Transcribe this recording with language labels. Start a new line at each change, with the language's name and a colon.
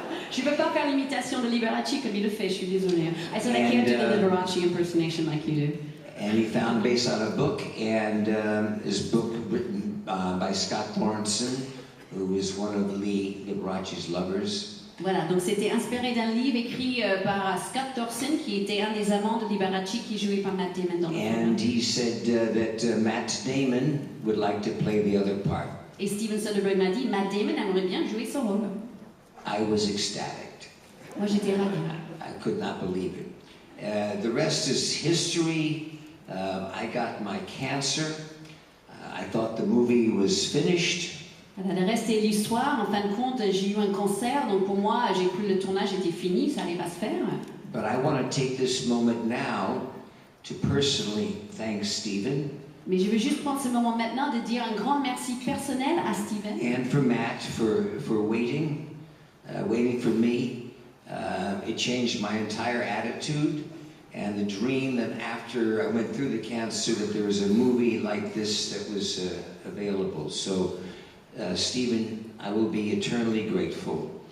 French: Je ne peux pas faire l'imitation de Liberace comme il le fait, je suis désolée.
English: I said I can't do the Liberace impersonation like you do. And he found based on a book, and his book written by Scott Lawrenson, who is one of Lee Liberace's lovers.
French: Voilà, donc c'était inspiré d'un livre écrit par Scott Lawrenson, qui était un des amants de Liberace, qui jouait par Matt Damon dans le film.
English: And he said that Matt Damon would like to play the other part.
French: Et Steven Soderbergh m'a dit, Matt Damon aimerait bien jouer son rôle.
English: I was ecstatic.
French: Moi j'étais ravie.
English: I could not believe it. The rest is history. I got my cancer. I thought the movie was finished.
French: Voilà, le reste est l'histoire. En fin de compte, j'ai eu un cancer, donc pour moi, j'ai cru que le tournage était fini, ça allait pas se faire.
English: But I want to take this moment now to personally thank Stephen.
French: Mais je veux juste prendre ce moment maintenant de dire un grand merci personnel à Steven.
English: And for Matt for waiting for me. It changed my entire attitude. And the dream that after I went through the cancer that there was a movie like this that was available. So, Stephen, I will be eternally grateful.